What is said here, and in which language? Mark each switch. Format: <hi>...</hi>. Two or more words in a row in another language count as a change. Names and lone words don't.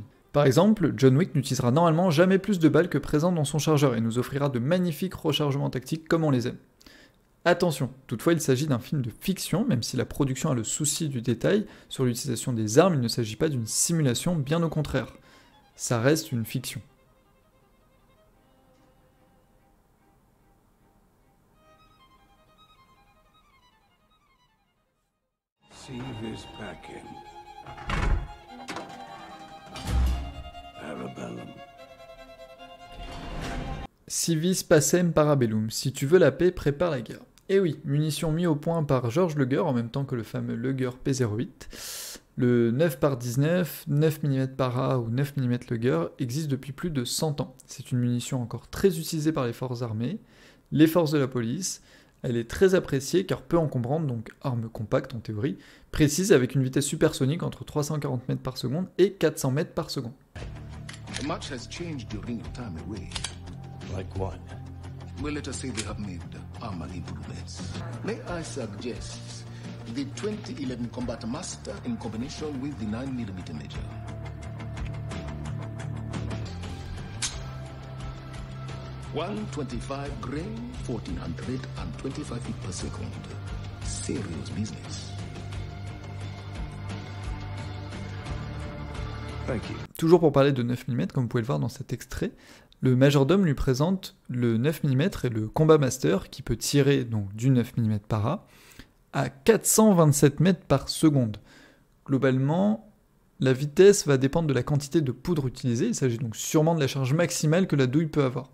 <fr>Par exemple, John Wick n'utilisera normalement jamais plus de balles que présentes dans son chargeur et nous offrira de magnifiques rechargements tactiques comme on les aime. Attention, toutefois il s'agit d'un film de fiction, même si la production a le souci du détail, sur l'utilisation des armes il ne s'agit pas d'une simulation, bien au contraire. Ça reste une fiction.</fr> <la>Civis pacem. Parabellum. Civis pacem parabellum.</la> <fr>Si tu veux la paix, prépare la guerre. Et oui, munition mis au point par George Luger en même temps que le fameux Luger P08. Le 9x19, 9 mm para ou 9 mm Luger existe depuis plus de 100 ans. C'est une munition encore très utilisée par les forces armées, les forces de la police. Elle est très appréciée car peu encombrante, donc arme compacte en théorie, précise avec une vitesse supersonique entre 340 mètres par seconde et 400 mètres par seconde.</fr> <en>Much has changed during your time away. Like what? Well, let us say they have made armor improvements. May I suggest the 2011 Combat Master in combination with the 9mm Major? .125 grain, 1425 feet per second. Serious business. Thank you.</en> <fr>Toujours pour parler de 9 mm, comme vous pouvez le voir dans cet extrait, le majordome lui présente le 9 mm et le Combat Master qui peut tirer donc du 9 mm para à 427 mètres par seconde. Globalement, la vitesse va dépendre de la quantité de poudre utilisée, il s'agit donc sûrement de la charge maximale que la douille peut avoir.</fr>